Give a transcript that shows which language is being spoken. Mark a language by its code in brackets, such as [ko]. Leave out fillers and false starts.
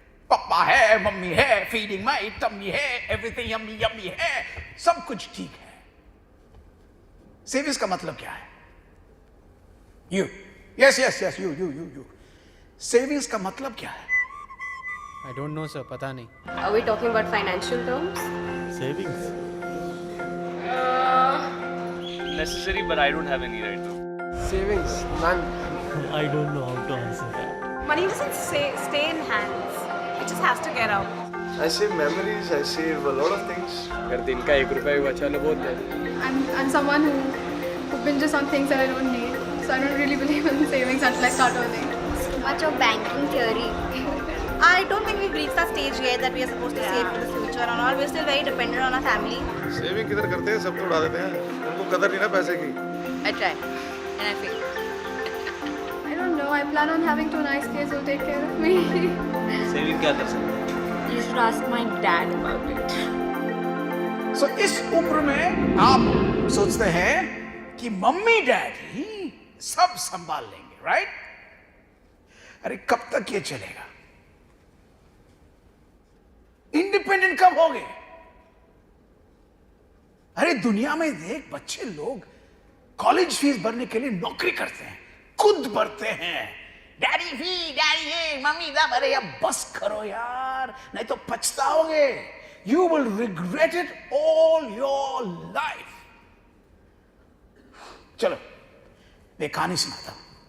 [hi] पापा है, मम्मी है, [en] feeding my tummy [hi] है, [en] everything yummy yummy [hi] है, सब कुछ ठीक है. Savings का मतलब क्या है? [en] You. Yes, you. [hi] Savings का मतलब क्या है? [en] I don't know, sir. [hi] पता नहीं. [en] Are we talking about financial terms? Savings. Necessary, but I don't have any right now. Savings, none. I don't know how to answer that. Money doesn't stay in hands. It just has to get out. I save memories. I save a lot of things. [hi] अगर दिन का 1 रुपया भी बचा लो बहुत है. [en] I'm someone who binges on things that I don't need. So I don't really believe in savings until I start earning. Too much of banking theory. I don't think we've reached that stage yet that we are supposed to save for the future and all. We're still very dependent on our family. [hi] Saving किधर करते हैं, सब तो उड़ा देते हैं. उनको कदर नहीं ना पैसे की. [en] I try and I fail. I don't know. I plan on having 2 nice kids who'll take care of me. [hi] Saving क्या कर सकते हैं? [en] You should ask my dad about it. [hi] So इस उम्र में आप सोचते हैं कि मम्मी डैडी सब संभाल लेंगे, राइट? अरे कब तक ये चलेगा? इंडिपेंडेंट कब होगे? अरे दुनिया में देख, बच्चे लोग कॉलेज फीस भरने के लिए नौकरी करते हैं, खुद भरते हैं. डैडी फी, डैडी ये, मम्मी दा. अरे अब बस करो यार, नहीं तो पछताओगे. [en] You will regret it all your life. [hi] चलो, मैं कहानी सुनाता हूं.